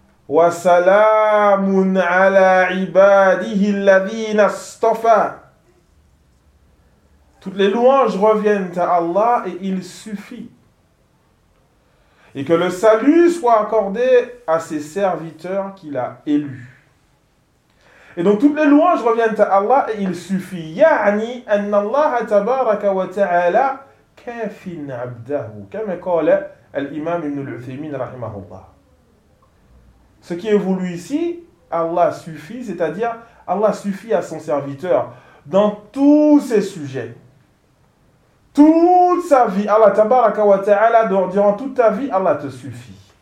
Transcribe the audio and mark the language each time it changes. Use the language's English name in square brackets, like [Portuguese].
[Arabic] وسلام على عباده الذين اصطفى. [French] Toutes les louanges reviennent à Allah et il suffit. Et que le salut soit accordé à ses serviteurs qu'il a élus. Et donc toutes les louanges reviennent à Allah et il suffit. [Arabic] يعني أن الله تبارك وتعالى كافٍ عبده كما قال الإمام ابن العثيمين رحمه الله. [French] Ce qui est voulu ici, Allah suffit, c'est-à-dire Allah suffit à son serviteur dans tous ses sujets. Toute sa vie, Allah tabaraka wa ta'ala, durant toute ta vie, Allah te suffit.